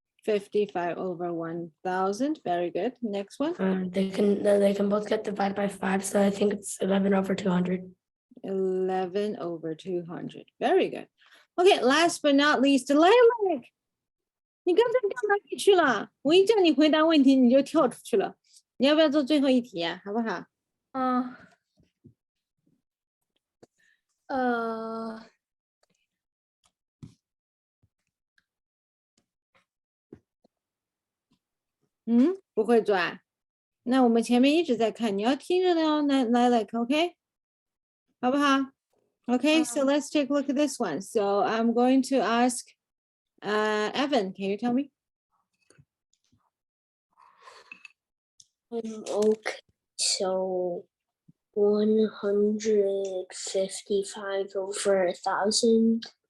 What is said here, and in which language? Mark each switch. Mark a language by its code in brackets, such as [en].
[en] 55 over 1,000. Very good. Next one. They can both get divided by 5, so I think it's 11 over 200. 11 over 200. Very good. Okay, last but not least, Lilac. [zh] 你刚才到哪里去了？我一叫你回答问题，你就跳出去了。你要不要做最后一题啊？好不好？不会做啊？那我们前面一直在看，你要听着的哦。 [en] Lilac，OK？ [zh] 好不好？ [en] Okay, so let's take a look at this one. So I'm going to ask Evan, can you tell me? Okay, so 155 over 1,000.